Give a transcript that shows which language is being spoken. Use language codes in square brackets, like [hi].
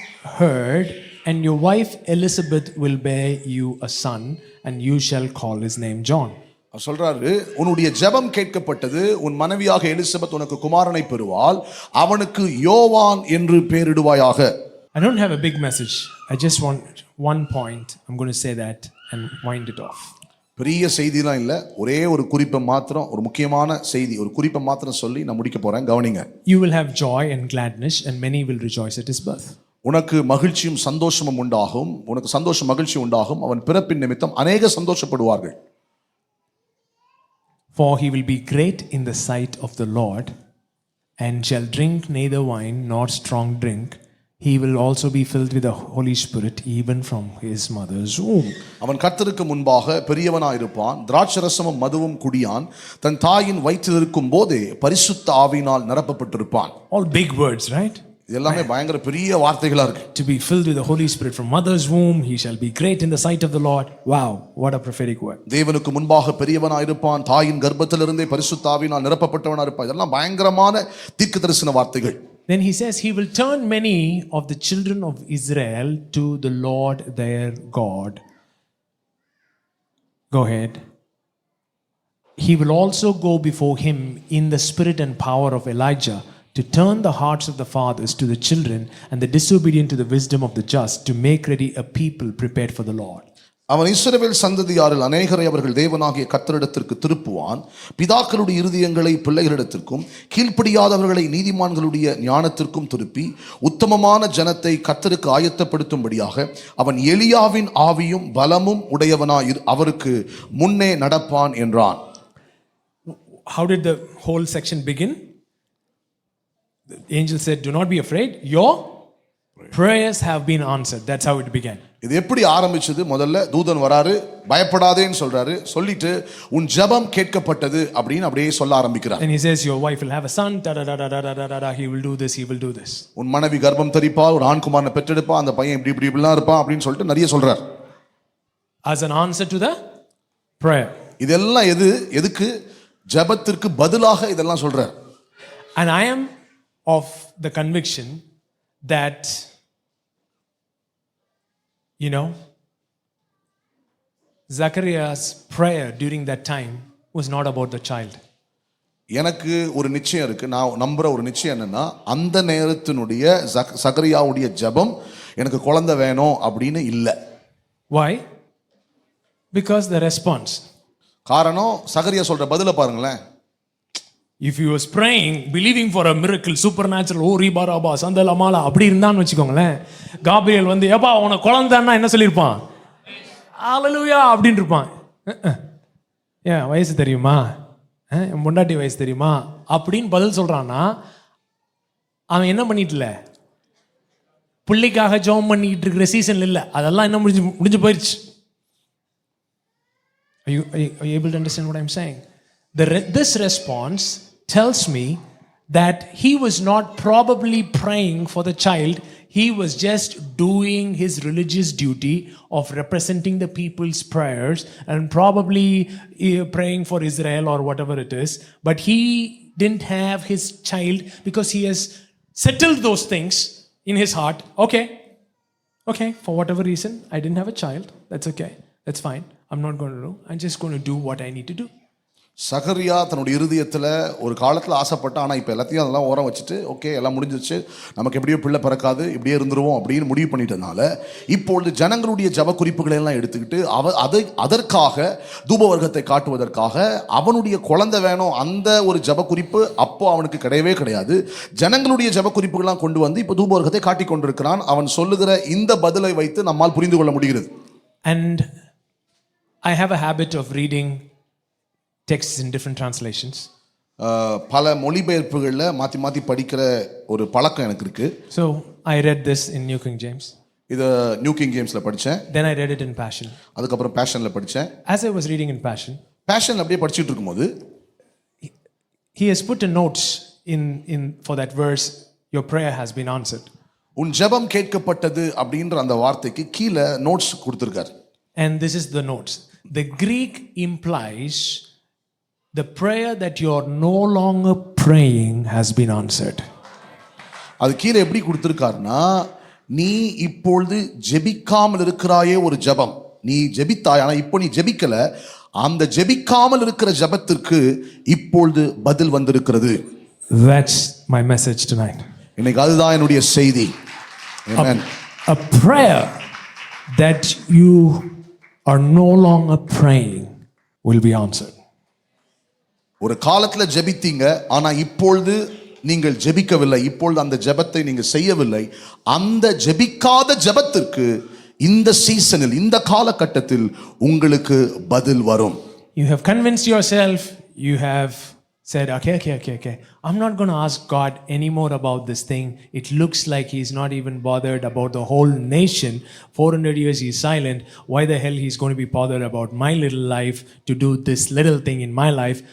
[en] heard, and your wife Elizabeth will bear you a son, and you shall call his name John. [ta] அவர் சொல்றாரு, உன்னுடைய ஜெபம் கேட்கப்பட்டது, உன் மனைவியாக எலிசபெத் உனக்கு குமாரனை பெறுவாள், அவனுக்கு யோவான் என்று பெயரிடுவாயாக. [en] I don't have a big message. I just want one point. I'm going to say that and wind it off. [ta] பெரிய செய்திலாம் இல்லை, ஒரே ஒரு குறிப்பை மாத்திரம், ஒரு முக்கியமான செய்தி, ஒரு குறிப்பை மாத்திரம் சொல்லி நான் முடிக்க போறேன், கவனிங்க. [en] You will have joy and gladness, and many will rejoice at his birth. [ta] உனக்கு மகிழ்ச்சியும் சந்தோஷமும் உண்டாகும், உனக்கு சந்தோஷம் மகிழ்ச்சி உண்டாகும், அவன் பிறப்பின் நிமித்தம் அநேக சந்தோஷப்படுவார்கள். [en] For he will be great in the sight of the Lord, and shall drink neither wine nor strong drink. He will also be filled with the Holy Spirit even from his mother's womb. [ta] அவன் கர்த்தருக்கு முன்பாக பெரியவனாயிருப்பான், திராட்சரசமும் மதுவும் குடியான், தன் தாயின் வயிற்றில் இருக்கும் போதே பரிசுத்த ஆவியினால் நிரப்பப்பட்டிருப்பான். [en] All big words, right? [ta] இதெல்லாமே பயங்கர பெரிய வார்த்தைகளா இருக்கு. [en] To be filled with the Holy Spirit from mother's womb, he shall be great in the sight of the Lord. Wow, what a prophetic word. [ta] தேவனுக்கு முன்பாக பெரியவனாயிருப்பான், தாயின் கர்ப்பத்திலிருந்தே பரிசுத்த ஆவியினால் நிரப்பப்பட்டவனாயிருப்பான். இதெல்லாம் பயங்கரமான தீர்க்கதரிசன வார்த்தைகள். [en] Then he says he will turn many of the children of Israel to the Lord their God. Go ahead. He will also go before him in the spirit and power of Elijah, to turn the hearts of the fathers to the children and the disobedient to the wisdom of the just, to make ready a people prepared for the Lord. [ta] அவன் இஸ்ரவேல் சந்ததியாரில் அநேகரை அவர்கள் தேவனாகிய கர்த்தரிடத்திற்கு திருப்புவான், பிதாக்களுடைய இருதயங்களை பிள்ளைகளிடத்திற்கும் கீழ்ப்படியாதவர்களை நீதிமான்களுடைய ஞானத்திற்கும் திருப்பி உத்தமமான ஜனத்தை கர்த்தருக்கு ஆயத்தப்படுத்தும்படியாக அவன் எலியாவின் ஆவியும் பலமும் உடையவனாய் அவருக்கு முன்னே நடப்பான் என்றான். [en] How did the whole section begin? The angel said, "Do not be afraid, your prayers have been answered." That's how it began. [ta] இது எப்படி ஆரம்பிச்சது? முதல்ல தூதன் வராரு, பயப்படாதேன்னு சொல்றாரு, சொல்லிட்டு உன் ஜெபம் கேட்கப்பட்டது அப்படின்னு அப்படியே சொல்ல ஆரம்பிக்கிறார். [en] And he says your wife will have a son, da da da da da da da, he will do this, he will do this. [ta] உன் மனைவி கர்ப்பம் தரிப்பாள், ஒரு ஆண் குமாரனை பெற்றெடுப்பா, அந்த பையன் இப்படி இப்படி இப்படிலாம் இருப்பான் அப்படின்னு சொல்லிட்டு நிறைய சொல்றார். [en] As an answer to the prayer. [ta] இதெல்லாம் எதுக்கு? ஜெபத்திற்கு பதிலாக இதெல்லாம் சொல்றார். [en] And I am of the conviction that, you know, Zachariah's prayer during that time was not about the child. [ta] எனக்கு ஒரு நிச்சயம் இருக்கு, நான் நம்புற ஒரு நிச்சயம் என்னன்னா, அந்த நேரத்தினுடைய சகரியாவுடைய ஜெபம் எனக்கு குழந்தை வேணும் அப்படின்னு இல்லை. [en] Why? Because the response. [ta] காரணம், சகரியா சொல்ற பதில பாருங்களேன். [en] If he was praying, believing for a miracle, supernatural, [ta] ஓ ரீபாராபா சந்தலமாலா அப்படி இருந்தான்னு வச்சுக்கோங்களேன், காபிரியல் வந்து ஏப்பா உனக்கு குழந்தைன்னா என்ன சொல்லியிருப்பான்? ஹalleluya அப்படின்னு இருப்பான். ஏன் வயசு தெரியுமா, என் பொண்டாட்டி வயசு தெரியுமா அப்படின்னு பதில் சொல்றான்னா, அவன் என்ன பண்ணிட்டுல, பிள்ளைக்காக ஜெபம் பண்ணிட்டு இருக்கிற சீசன்ல இல்லை, அதெல்லாம் என்ன முடிஞ்சு போயிடுச்சு. [en] Are you able to understand what I'm saying? This response tells me that he was not probably praying for the child. He was just doing his religious duty of representing the people's prayers and probably praying for Israel or whatever it is. But he didn't have his child because he has settled those things in his heart. Okay, for whatever reason, I didn't have a child. That's okay. That's fine. I'm not going to do. I'm just going to do what I need to do. [ta] சகரியா தன்னுடைய இருதயத்தில் ஒரு காலத்தில் ஆசைப்பட்ட, ஆனால் இப்போ எல்லாத்தையும் அதெல்லாம் ஓரம் வச்சுட்டு, ஓகே எல்லாம் முடிஞ்சிச்சு, நமக்கு எப்படியோ பிள்ளை பிறக்காது, இப்படியே இருந்துருவோம் அப்படின்னு முடிவு பண்ணிட்டதுனால இப்பொழுது ஜனங்களுடைய ஜப குறிப்புகளை எல்லாம் எடுத்துக்கிட்டு அதற்காக தூபவர்க்கத்தை காட்டுவதற்காக அவனுடைய குழந்தை வேணும், அந்த ஒரு ஜப குறிப்பு அப்போ அவனுக்கு கிடையவே கிடையாது. ஜனங்களுடைய ஜப குறிப்புகள்லாம் கொண்டு வந்து இப்போ தூபவர்க்கத்தை காட்டி கொண்டிருக்கிறான். அவன் சொல்லுகிற இந்த பதிலை வைத்து நம்மால் புரிந்து கொள்ள முடிகிறது. [en] And I have a habit of reading texts in different translations. [ta] பல மொழிபெயர்ப்புகளில் மாற்றி மாற்றி படிக்கிற ஒரு பழக்கம் எனக்கு இருக்கு. [en] So I read this in New King James. [ta] இதை நியூ கிங் ஜேம்ஸில் படித்தேன். [en] Then I read it in Passion. [ta] அதுக்கப்புறம் பேஷனில் படித்தேன். [en] As I was reading in Passion, [ta] fashion அப்படியே படிச்சுட்டு இருக்கும்போது [en] he has put a notes in for that verse, your prayer has been answered. [ta] உன் ஜெபம் கேட்கப்பட்டது அப்படின்ற அந்த வார்த்தைக்கு கீழே நோட்ஸ் கொடுத்திருக்கார். [en] And this is the notes. The Greek implies the prayer that you are no longer praying has been answered. [ta] அது கீழே எப்படி கொடுத்திருக்காருன்னா, நீ இப்பொழுது ஜெபிக்காமல் இருக்கிறாயே ஒரு ஜெபம், நீ ஜெபித்தாய், ஆனா இப்போ நீ ஜெபிக்கல. அந்த ஜெபிக்காமல் இருக்கிற ஜெபத்திற்கு இப்பொழுது பதில் வந்திருக்கிறது. [en] That's my message tonight. [ta] இன்னைக்கு அதுதான் என்னுடைய செய்தி. Amen. [en] A prayer that you are no longer praying will be answered. [ta] ஒரு காலத்துல ஜெபித்தீங்க, ஆனா இப்பொழுது நீங்கள் ஜெபிக்கவில்லை, இப்பொழுது அந்த ஜெபத்தை நீங்க செய்யவில்லை. அந்த ஜெபிக்காத ஜெபத்திற்கு இந்த சீசனில், இந்த காலகட்டத்தில் உங்களுக்கு பதில் வரும். [en] You have convinced yourself, you have said, okay. I'm not going to ask God anymore about this thing. It looks like he's not even bothered about the whole nation. 400 years he's silent. Why the hell he's going to be bothered about my little life to do this little thing in my life?